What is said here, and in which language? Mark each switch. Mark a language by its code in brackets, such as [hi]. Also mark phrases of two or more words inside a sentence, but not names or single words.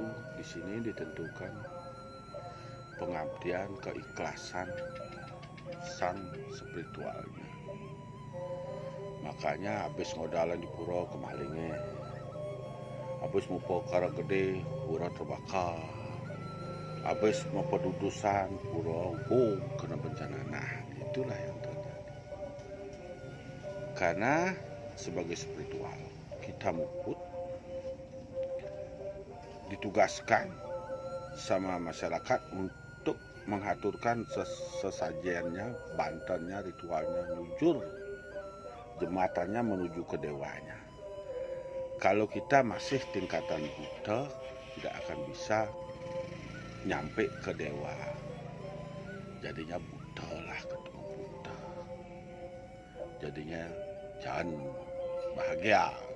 [id] Di sini ditentukan pengabdian, keikhlasan sang spiritualnya. Makanya habis ngodalan di pura kemalingnya, habis mau perkara gede pura terbakar, habis mau pedudusan pura kena bencana. Nah itulah yang terjadi. Karena sebagai spiritual kita muput ditugaskan sama masyarakat untuk mengaturkan sesajiannya, bantannya, ritualnya, nyujur jematannya menuju ke dewanya. Kalau kita masih tingkatan buta, tidak akan bisa nyampe ke dewa. Jadinya buta lah ketemu buta. Jadinya jangan bahagia.